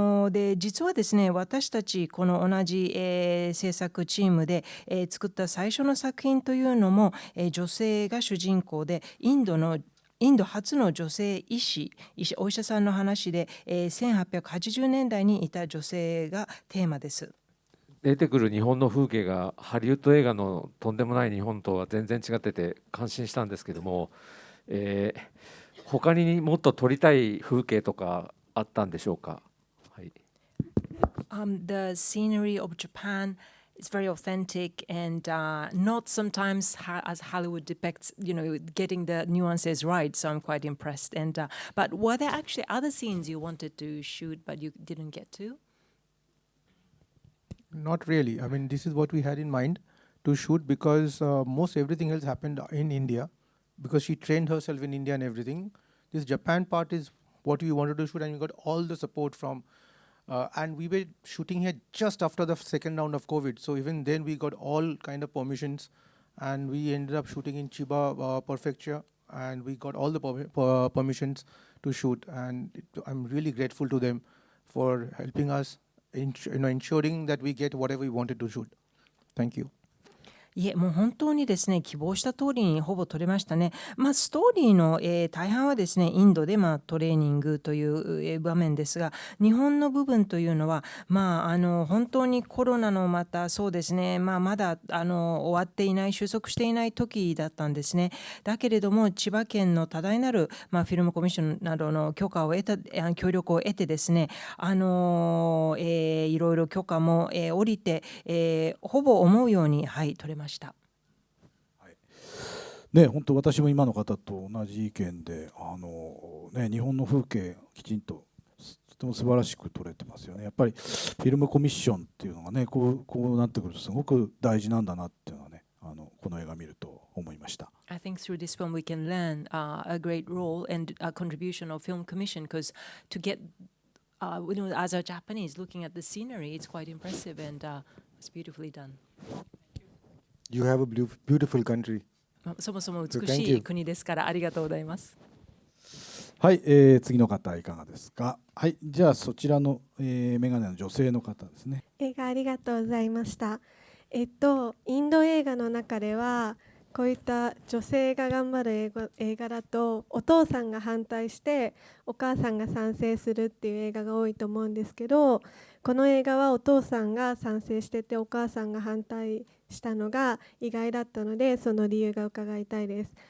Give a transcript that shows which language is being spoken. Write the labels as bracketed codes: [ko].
[ja] で実はですね私たちこの同じ、制作チームで、作った最初の作品というのも、女性が主人公でインド初の女性お医者さんの話で、1880年代にいた女性がテーマです。出てくる日本の風景がハリウッド映画のとんでもない日本とは全然違ってて感心したんですけども、他にもっと撮りたい風景とかあったんでしょうか。はい。 [en] The scenery of Japan is very authentic and not sometimes as Hollywood depicts, getting the nuances right. So I'm quite impressed. And but were there actually other scenes you wanted to shoot but you didn't get to? Not really. I mean, this is what we had in mind to shoot because most everything else happened in India because she trained herself in India and everything. This Japan part is what we wanted to shoot, and we got all the support from. And we were shooting here just after the second round of COVID. So even then we got all kind of permissions, and we ended up shooting in Chiba Prefecture, and we got all the permissions to shoot. And I'm really grateful to them for helping us, ensuring that we get whatever we wanted to shoot. Thank you. [ja] いえ、もう本当にですね希望した通りにほぼ撮れましたね。ストーリーの、大半はですねインドで、トレーニングという、場面ですが、日本の部分というのは、本当にコロナのまたそうですね、まだ終わっていない収束していない時だったんですね。だけれども千葉県の多大なる、フィルムコミッションなどの許可を得た協力を得てですね、いろいろ許可も、下りて、ほぼ思うように撮れました。ね、本当私も今の方と同じ意見で、日本の風景きちんととても素晴らしく撮れてますよね。やっぱりフィルムコミッションっていうのがね、こうなってくるとすごく大事なんだなっていうのはね、この映画見ると思いました。 [en] I think through this film we can learn a great role and a contribution of film commission, because to get as a Japanese looking at the scenery, it's quite impressive and it's beautifully done. You have a beautiful country. [ja] そもそも美しい国ですからありがとうございます。はい、次の方いかがですか。はい、じゃあそちらの、メガネの女性の方ですね。映画ありがとうございました。インド映画の中ではこういった女性が頑張る映画だとお父さんが反対してお母さんが賛成するっていう映画が多いと思うんですけど、この映画はお父さんが賛成しててお母さんが反対したのが意外だったので、その理由が伺いたいです。